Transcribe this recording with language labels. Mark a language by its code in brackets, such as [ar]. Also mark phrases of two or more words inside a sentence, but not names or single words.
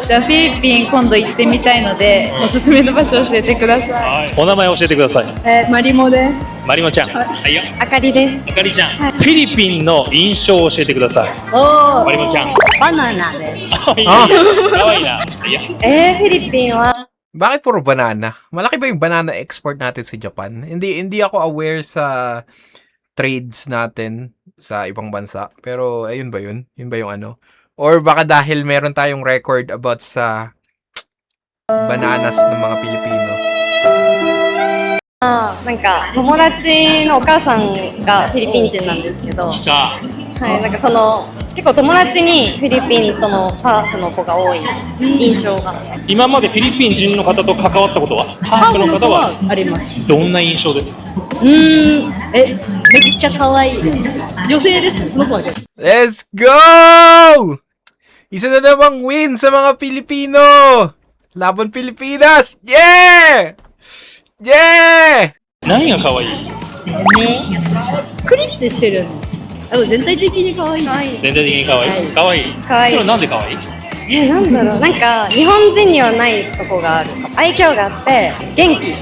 [ja] じゃあフィリピン今度行ってみたいので、おすすめの場所教えてください。はい。お名前教えてください。マリモです。マリモちゃん。はいよ。あかりです。あかりちゃん。フィリピンの印象を教えてください。おマリモちゃん。バナナです。かわいいな。はいよ。フィリピンは [tl] Bakit puro banana? Malaki ba yung banana export natin sa Japan? Hindi ako aware sa trades natin sa ibang bansa. Pero ayun ba yun? Yun ba yung ano? Or baka dahil meron tayong [en] record about [tl] sa bananas ng mga Pilipino. [ja] なんか友達のお母さんがフィリピン人なんですけど、来た。はい、なんかその結構友達にフィリピンとのハーフの子が多い印象が今までフィリピン人の方と関わったことは？ハーフの方はあります。どんな印象ですか？めっちゃ可愛いです。女性ですね、その子は。 [en] Let's go! [tl] Isa na namang win sa mga Pilipino! Laban Pilipinas! [en] Yeah! Yeah! [ja] 何が可愛い？クリってしてる。全体的に可愛い。全体的に可愛い。可愛い。可愛いそれはなんで可愛い？なんだろう、なんか日本人にはないとこがある。愛嬌があって元気。